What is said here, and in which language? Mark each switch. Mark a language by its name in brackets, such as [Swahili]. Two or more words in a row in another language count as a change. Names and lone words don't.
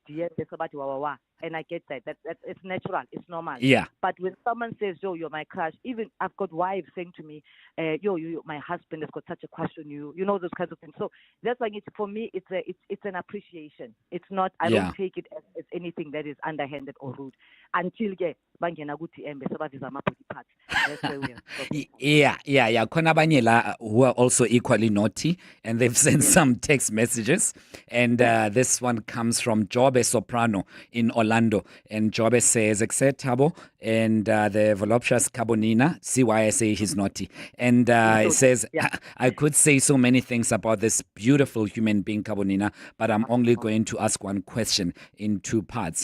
[English] And I get that. It's natural. It's normal. Yeah. But when someone says, "Yo, you're my crush," even I've got wives saying to me, "Yo, my husband has got such a crush on you." You know, those kinds of things. So that's why for me, it's an appreciation. It's not. I don't take it as anything that is underhanded or rude until [Zulu] bangena guthi embe sebaviza ama-body parts. [English] That's where we are. Yeah. [Zulu] Khona abanye la [English] who are also equally naughty, and they've sent some text messages. And this one comes from Jobe Soprano in Orlando. And Jobe says, "Except Tabo and the voluptuous Carbonina, see why I say he's naughty." And it says, I could say so many things about this beautiful human being, Carbonina, but I'm only going to ask one question in 2 parts.